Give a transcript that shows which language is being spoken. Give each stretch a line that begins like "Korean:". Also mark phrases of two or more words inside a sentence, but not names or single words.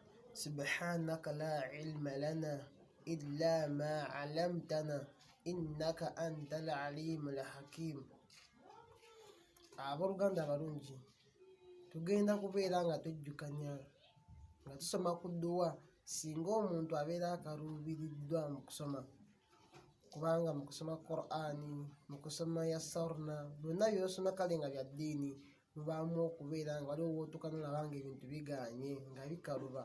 Arabic: سبحانك لا علم لنا إلا ما علمتنا إنك أنت العليم الحكيم.
Ganda: Abooluganda abalungi, tugenda kubeera nga tujjukanya nga tusoma ku dduwa singa omuntu abeera akaluubiriddwa mu kusoma, kubanga mu kusoma Qur'ani, mu kusoma Yassarna, byonna by'osoma kale nga bya ddiini, mubaamu okubeera nga waliwo w'otuuka n'olaba nga ebintu bigaanye nga bikaluba.